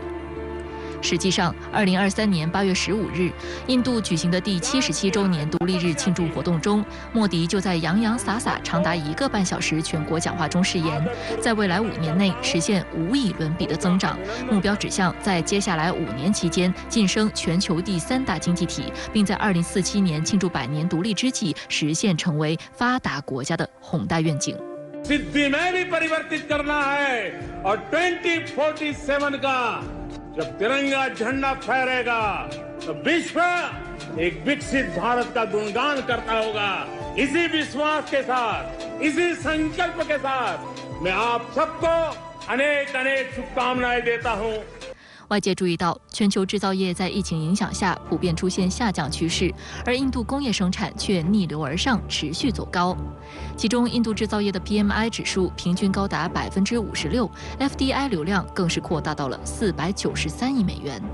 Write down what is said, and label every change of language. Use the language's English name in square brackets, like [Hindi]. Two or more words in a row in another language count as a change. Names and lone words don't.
[Chinese] 实际上，2023年8月15日，印度举行的第77周年独立日庆祝活动中，莫迪就在洋洋洒洒长达1个半小时全国讲话中誓言，在未来5年内实现5亿伦比的增长，目标指向在接下来5年期间晋升全球第3大经济体，并在2047年庆祝100年独立之际实现成为发达国家的宏大愿景。 [Hindi] सिद्धि में भी परिवर्तित करना है और 2047 का जब तिरंगा झंडा फहरेगा तो विश्व एक विकसित भारत का गुणगान करता होगा। इसी विश्वास के साथ, इसी संकल्प के साथ मैं आप सबको अनेक अनेक शुभकामनाएं देता हूं। [Chinese] 外界注意到，全球制造业在疫情影响下普遍出现下降趋势，而印度工业生产却逆流而上，持续走高。其中，印度制造业的 PMI 指数平均高达56%，FDI 流量更是扩大到了493亿美元。